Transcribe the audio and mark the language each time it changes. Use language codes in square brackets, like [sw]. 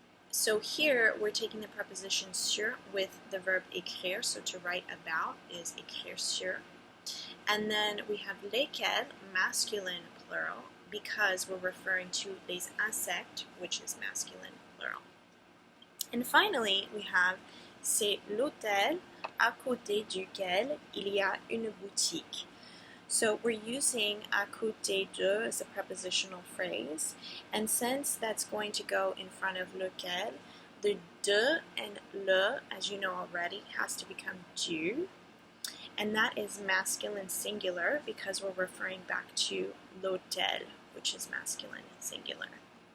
[en] So here we're taking the preposition sur with the verb écrire, so to write about is écrire sur. And then we have lesquels, masculine plural, because we're referring to les insectes, which is masculine plural. [fr] And finally, we have c'est l'hôtel à côté duquel il y a une boutique. [en] So we're using à côté de as a prepositional phrase, and since that's going to go in front of lequel, the de and le, as you know already, has to become du, and that is masculine singular because we're referring back to l'hôtel, which is masculine singular.